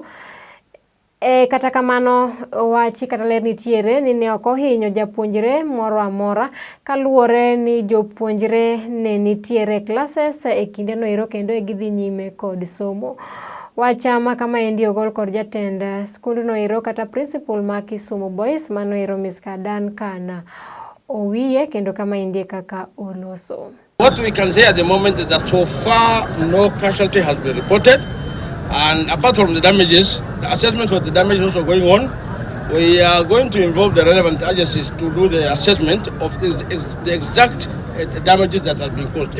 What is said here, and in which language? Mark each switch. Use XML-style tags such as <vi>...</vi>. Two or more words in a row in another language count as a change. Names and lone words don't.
<luo>Kata kamano wachi kata ler nitiere ni ne ok ohinyo japuonjre moro amora kaluwore ni jopuonjre ne nitiere classes e kinde no ero kendo gidhi nyime kod somo. Wacha ma kama endi ogol kod jatend skund no ero kata principal ma Kisumu Boys mano ero Miss Dan kana owiye kendo kama endi kaka oloso.</luo> <en>What we can say at the moment is that so far no casualty has been reported, and apart from the damages, the assessment of the damage is also going on. We are going to involve the relevant agencies to do the assessment of the exact damages that have been caused.</en>